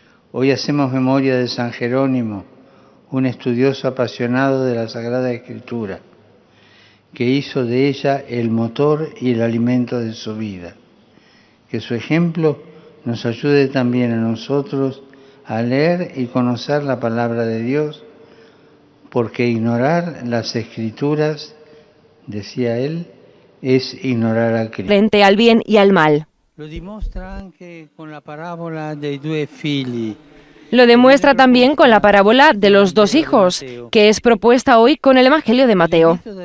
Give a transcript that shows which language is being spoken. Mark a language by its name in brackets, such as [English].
[Spanish] Hoy hacemos memoria de San Jerónimo, un estudioso apasionado de la Sagrada Escritura, que hizo de ella el motor y el alimento de su vida. Que su ejemplo nos ayude también a nosotros a leer y conocer la palabra de Dios, porque ignorar las Escrituras, decía él, es ignorar a Cristo. Frente al bien y al mal. [Italian] Lo dimostra anche con la parábola dei due figli. [Spanish] Lo demuestra también con la parábola de los dos hijos, que es propuesta hoy con el Evangelio de Mateo.